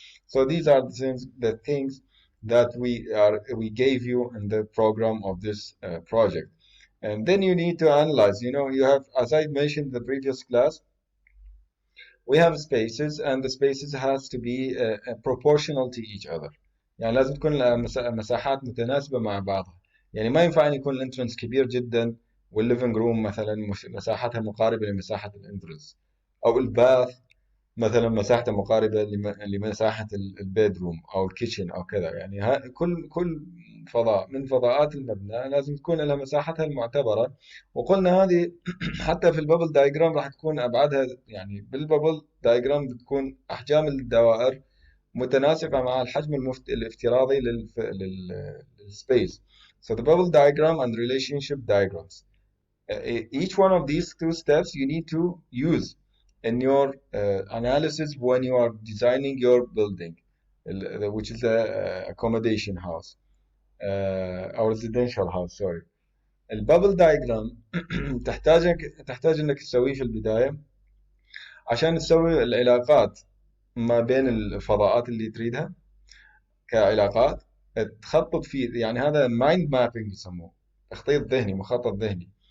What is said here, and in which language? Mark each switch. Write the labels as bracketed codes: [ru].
[en] So these are the things that we gave you in the program of this project. And then you need to analyze. You know, you have, as I mentioned in the previous class, we have spaces, and the spaces has to be proportional to each other. [ar] يعني لازم تكون المساحات متناسبة مع بعضها. يعني ما ينفع أن يكون الانترنس كبير جدا والليفنج روم مثلا مساحتها مقاربة لمساحة الانترنس، أو الباث مثلا مساحته مقاربة لمساحة البيدروم أو الكيتشن أو كذا. يعني كل فضاء من فضاءات المبنى لازم تكون لها مساحتها المعتبرة. وقلنا هذه حتى في الببل دايجرام راح تكون أبعادها، يعني بالببل دايجرام بتكون أحجام الدوائر متناسقة مع الحجم الافتراضي للسبيس. [en] So the bubble diagram and relationship diagrams. Each one of these two steps you need to use in your analysis when you are designing your building, which is a accommodation house or residential house. Sorry. [ar] البابل دايجرام تحتاج انك تسويه في البداية عشان تسوي العلاقات ما بين الفضاءات اللي تريدها كعلاقات. تخطط فيه، يعني هذا مايند مابينج يسموه، تخطيط ذهني، مخطط ذهني.